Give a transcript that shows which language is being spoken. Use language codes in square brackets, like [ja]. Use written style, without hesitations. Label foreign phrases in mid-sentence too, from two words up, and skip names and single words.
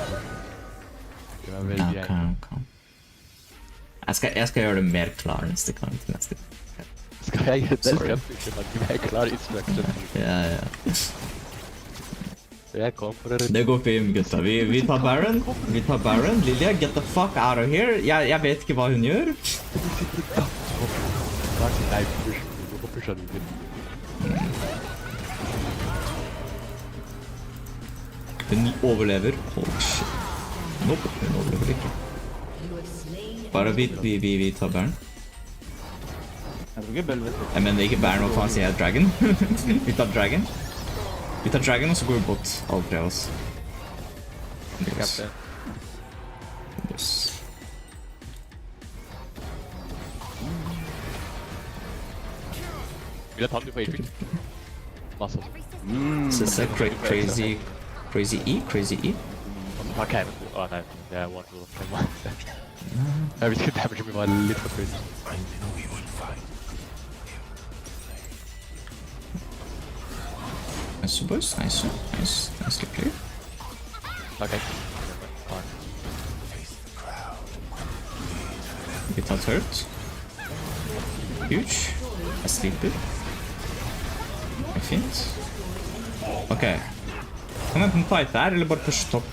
[no] Jeg gjør meg veldig angry. Kom. Jeg skal gjøre det mer klar neste gang til neste gang. Skal jeg gjøre det? Skal jeg pushe meg mer klar instruction? Ja. Jeg kom for å redde. Det går fint, gutta. Vi tar Baron. Vi tar Baron. [en] Lilia, get the fuck out of here. [no] Jeg vet ikke hva hun gjør. Nei, hvorfor pusher du litt? Hun overlever. [en] Oh, shit. [no] Nope, hun overlever ikke. Bare vi tar Baron. Jeg tror ikke Bell vet det. Jeg mener ikke Baron, hva faen sier jeg? Dragon? Vi tar Dragon. Vi tar Dragon, og så går vi bort. Alle tre av oss. Yes. Yes. Vil jeg ta den på Apex? Masse også. Så det er crazy E? Crazy E? Ta Keimen. Å nei, det er [en] one rule. [no] Jeg vet ikke, damage min var litt for crazy. [en] Nice, boys. Nice. Nice clear. Okay. [no] Vi tar turret. Huge. Jeg sleeper. Det er fint. Ok. Kan vi enten fight der, eller bare pushe topp?